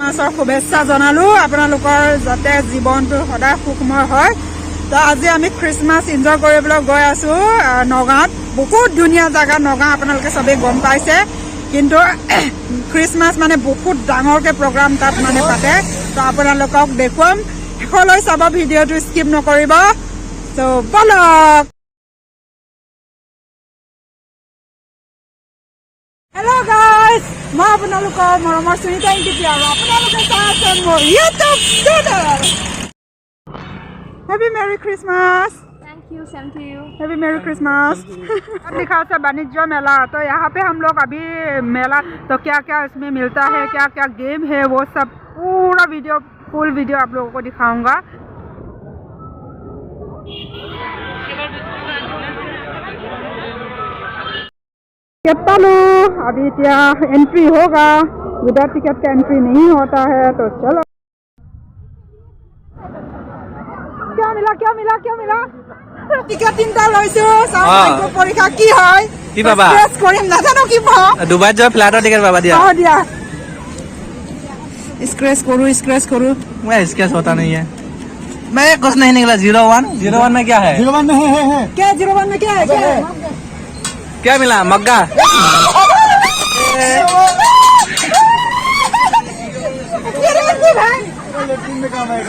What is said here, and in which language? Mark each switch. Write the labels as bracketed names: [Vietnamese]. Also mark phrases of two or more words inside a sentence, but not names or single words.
[Assamese] ক্ৰিছমাছৰ শুভেচ্ছা জনালো আপোনালোকৰ যাতে জীৱনটো সদায় সুখময় হয় তো আজি আমি ক্ৰিছমাছ এনজয় কৰিবলৈ গৈ আছো নগাঁৱত বহুত ধুনীয়া জাগা নগাঁও আপোনালোকে সবে গম পাইছে কিন্তু ক্ৰিছমাছ মানে বহুত ডাঙৰকে প্ৰগ্ৰাম তাত মানে পাতে তো আপোনালোকক দেখুৱাম শেষলৈ চাব ভিডিঅ'টো স্কিপ নকৰিব তো বলক [English] Hello guys, [Assamese] মই আপোনালোকৰ মৰমৰ সুনিতা ইংগিতি আৰু আপোনালোকে চাই আছেন মোৰ [English] YouTube channel Happy Merry Christmas Thank you, same to you. Happy Merry Christmas [Hindi] लिखा है वाणिज्य मेला तो यहाँ पे हम लोग अभी मेला तो क्या क्या इसमें मिलता है क्या क्या गेम है वो सब पूरा वीडियो [English] full video [Hindi] आप लोगों को दिखाऊंगा टिकट पालू अभी क्या एंट्री होगा [English] without ticket [Hindi] का एंट्री नहीं होता है तो चलो क्या मिला टिकट [Assamese] তিনটা লৈছো সামগ্ৰ পৰীক্ষা কি হয় কি বাবা স্ক্ৰেচ কৰিম নাজানো কি পাও দুবাৰ যোৱা ফ্লাইটৰ টিকেট বাবা দিয়া [Hindi] দিয়া स्क्रैच करूँ मैं स्क्रैच होता नहीं है मैं कुछ नहीं निकला 01 में क्या है 01 में है क्या 01 में क्या है क्या मिला मग्गा लेट्रिन में काम आएगा